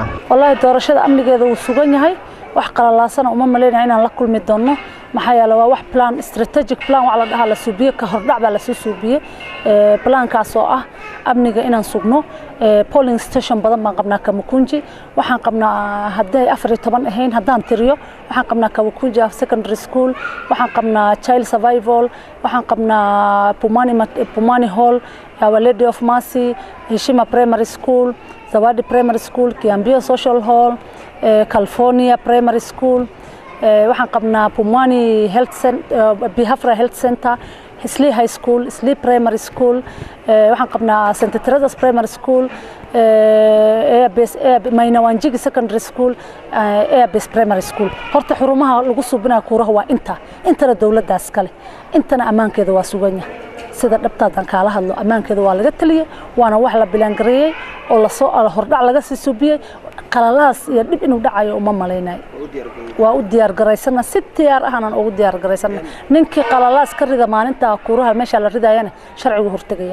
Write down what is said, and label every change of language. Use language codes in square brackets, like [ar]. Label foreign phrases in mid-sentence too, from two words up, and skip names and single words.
[so] wallahi doorashada amnigeeda uu sugan yahay wax qalalaasana uma maleynaa inaan la kulmi doono maxaa yeelay waa wax [en] plan strategic plan [so] wax la dhaha la suubiye ka hordhac baa la soo suubiye plankaas oo ah amniga inaan sugno [en] polling station [so] badan baan qabnaa Kamukunji waxaan qabnaa hadday 14 ahayn haddaan tiriyo waxaan qabnaa Kamukunji secondary school waxaan qabnaa child survival waxaan qabnaa Pumani Hall Our Lady of Mercy Heshima Primary School Zawadi Primary School Kiambio Social Hall California Primary School waxaan qabnaa Pumani Health Center Bihafra Health Center Hisley High School Hisley Primary School waxaan qabnaa St. Teresa's Primary School Mainawanjigi Secondary School Airbase Primary School horta xurumaha lagu subinaa kuuraha waa intana dawladdaas kale intana ammaankeeda waa sugan yahay sida dhabtaadan kala hadlo ammaankeeda waa laga taliyay waana wax la bilaan gareeyay oo la soo hordhac laga sii subiyay qalalaas iyo dib inuu dhacayo uma maleynay waa u diyaar gareysana si diyaar ahana ugu diyaar gareysana ninkii qalalaas ka rida maalinta kuuraha meesha la ridayana sharcigu hortagaya